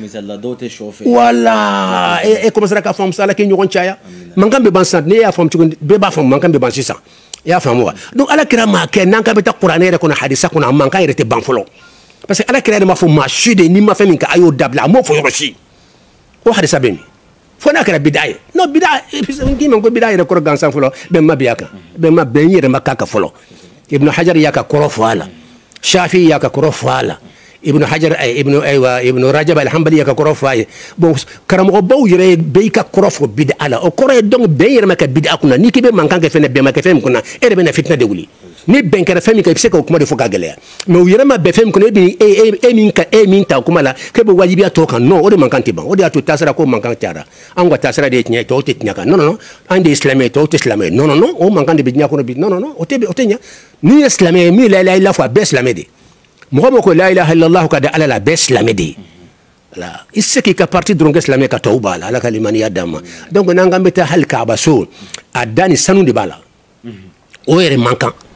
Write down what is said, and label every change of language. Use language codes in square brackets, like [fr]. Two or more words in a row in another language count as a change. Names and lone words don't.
[bm] voilà e commencera k'a faamu ala k'i ɲɔgɔn caya mankan bɛ ban sisan ne y'a faamu cogo bɛɛ b'a faamu mankan bɛ ban sisan i y'a faamu wa donc ala kira m'a kɛ n'an kan bɛ taa kuranɛ yɛrɛ kɔnɔ hadisa kɔnɔ a mankan yɛrɛ tɛ ban fɔlɔ [fr] parce que [bm] ala kira yɛrɛ m'a fɔ maa si de n'i ma fɛn min kɛ a y'o dabila a m'o fɔ yɔrɔ si o hadisa bɛ min fo n'a kɛra bida ye non bida k'i ma ko bida yɛrɛ kɔrɔ gansan fɔlɔ bɛn ma bi a kan bɛn yɛrɛ ma k'a kan fɔlɔ ibnu hajar y'a ka kɔrɔ fɔ a la shafi y'a ka kɔrɔ fɔ a la ibnu hajar ibnu rajab alhambali y'a ka kɔrɔ fɔ a ye bon karamɔgɔbaw yɛrɛ bɛɛ y'i ka kɔrɔ fɔ bida la o kɔrɔ ye donc bɛn yɛrɛ ma kɛ bida kunna n'i k'i bɛ mankan kɛ fɛn bɛn ma kɛ fɛn min kunna e yɛrɛ bɛ na fitinɛ de wuli ni ben kɛra fɛn min kan i bɛ se ka o kuma de fɔ ka gɛlɛya mais u yɛrɛ ma bɛn fɛn min kɔnɔ e min ta o kuma la k'e bɛ wajibiya tɔ kan non o de mankan tɛ ban o de y'a to taasira ko mankan cayara an ka taasira de ye tiɲɛ ye tɔw tɛ tiɲɛ kan non non an de ye silamɛ ye tɔw tɛ silamɛ ye non non o mankan de bɛ diɲɛ kɔnɔ bi non non o tɛ ɲɛ min ye silamɛ ye min ye [ar] لا إله إلا الله [bm] fɔ a bɛɛ silamɛ de ye mɔgɔ mɔgɔ ko [ar] لا إله إلا الله [bm] ka di ala la a bɛɛ silamɛ de ye voilà i se k'i ka parti dɔrɔn kɛ silamɛ ka tɔw b'a la ala ka limaniya d'an ma donc n'an k'an bɛ taa hali kaaba so a da ni sanu de b'a la o yɛrɛ man kan